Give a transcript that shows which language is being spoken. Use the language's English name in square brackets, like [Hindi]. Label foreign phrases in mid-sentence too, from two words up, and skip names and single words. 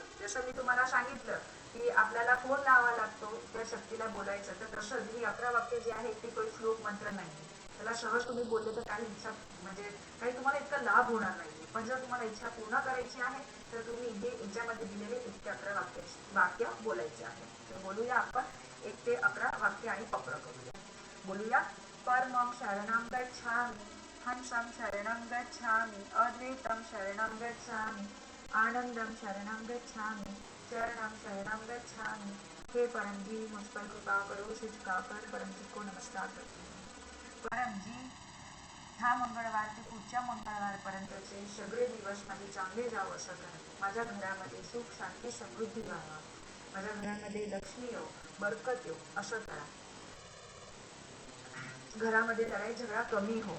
[Marathi] जसं मी तुम्हाला सांगितलं की आपल्याला फोन लावा लागतो त्या शक्तीला बोलायचं, तर तसंच ही 11 वाक्य जी आहेत ती काही श्लोक मंत्र नाही. त्याला सहज तुम्ही बोलले तर काही इच्छा म्हणजे काही तुम्हाला इतका लाभ होणार नाही. पण जर तुम्हाला इच्छा पूर्ण करायची आहे तर तुम्ही हे याच्यामध्ये दिलेले 1 ते 11 वाक्य बोलायचे आहे. तर बोलूया आपण 1 ते 11 वाक्य आणि पप्र करूया. [Pali] बोलूया परमं शरणं गच्छामि, हंसं शरणं गच्छामि, अद्वैतं शरणं गच्छामि, आनंदं शरणं गच्छामि, चरणं शरणं गच्छामि. [Hindi] हे परमजी मुझ पर कृपा करो, शिव का कर परमजी को नमस्कार करते हैं. [Marathi] परमजी हा मंगळवार ते पुढच्या मंगळवारपर्यंतचे सगळे दिवस माझे चांगले जावं असं करा. माझ्या घरामध्ये सुख शांती समृद्धी व्हावा, माझ्या घरामध्ये लक्ष्मी येऊ, बरकत येऊ असं करा. घरामध्ये लढाई झगडा कमी हो.